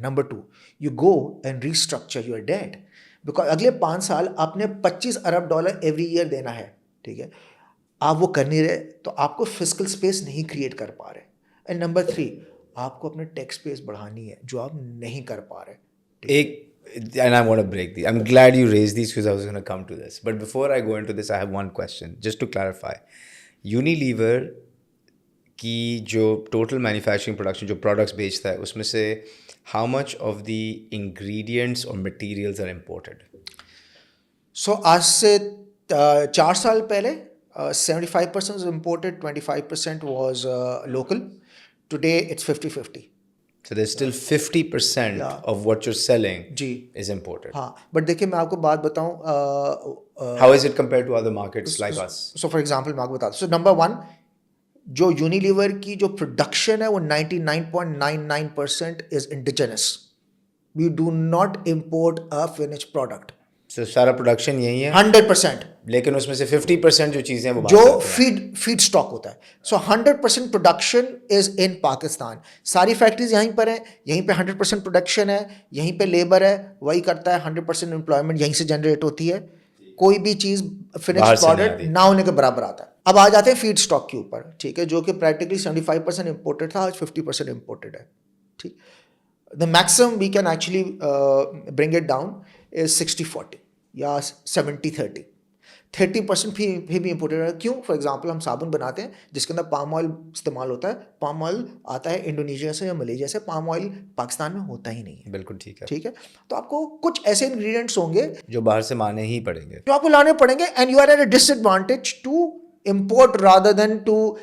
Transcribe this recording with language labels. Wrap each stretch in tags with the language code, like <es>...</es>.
<ur>Number 2,</ur> <en>you go and restructure your debt, because</en> <ur>اگلے 5 سال آپ نے $25 ارب</ur> <en>every year</en> <ur>دینا ہے, ٹھیک ہے, آپ وہ کر نہیں رہے تو آپ کو فسکل اسپیس نہیں کریٹ کر پا رہے. اینڈ نمبر 3, آپ کو اپنا ٹیکس اسپیس بڑھانی ہے جو آپ نہیں کر پا رہے.</ur> <en>And I want to break the. I'm glad you raised these because I was going to come to this. But before I go into this, I have one question just to clarify. Unilever کی جو total manufacturing production جو products</en> <ur>بیچتا ہے اس میں سے</ur> <en>how much of the ingredients or materials are imported? So</en> <ur>آج سے 4 سال پہلے</ur> <en>75% was imported, 25% was local. Today it's 50-50. So there's still 50% of what you're selling is imported.</en> <ur>ہاں, بٹ دیکھیے میں آپ کو بات بتاؤں,</ur> <en>How is it compared to other markets like us?</en> <ur>So for example میں آپ کو بتا دوں. سو نمبر 1, جو یونیلیور کی جو پروڈکشن ہے وہ 99.99%</ur> <en>Is indigenous. We do not import a finish product.</en> <ur>So سارا پروڈکشن یہی ہے 100%, لیکن اس میں سے 50% جو چیزیں وہ جو فیڈ اسٹاک ہوتا ہے.</ur> <en>So 100% production is in Pakistan.</en> <ur>ساری فیکٹریز یہیں پر ہیں, یہیں پہ 100% پروڈکشن ہے, یہیں پہ لیبر ہے, وہی کرتا ہے, 100% امپلائمنٹ یہیں سے جنریٹ ہوتی ہے. کوئی بھی چیز فنش پروڈکٹ نہ ہونے کے برابر آتا ہے. اب آ جاتے ہیں فیڈ اسٹاک کے اوپر, ٹھیک ہے, جو کہ پریکٹیکلی 75% امپورٹڈ تھا, آج 50% امپورٹڈ ہے.</ur> <en>ٹھیک, the maximum we can actually bring it down is 60-40 یا 70-30.</en> <ur>30% پھر بھی امپورٹڈ ہے. کیوں؟ فار ایگزامپل ہم صابن بناتے ہیں جس کے اندر پام آئل استعمال ہوتا ہے. پام آئل آتا ہے انڈونیشیا سے یا ملیشیا سے, پام آئل پاکستان میں ہوتا ہی نہیں ہے. بالکل ٹھیک ہے, ٹھیک ہے. تو آپ کو کچھ ایسے انگریڈینٹس ہوں گے جو باہر سے لانے ہی پڑیں گے, جو آپ کو لانے پڑیں گے,</ur> <en>And you are at a disadvantage to import rather than to.</en>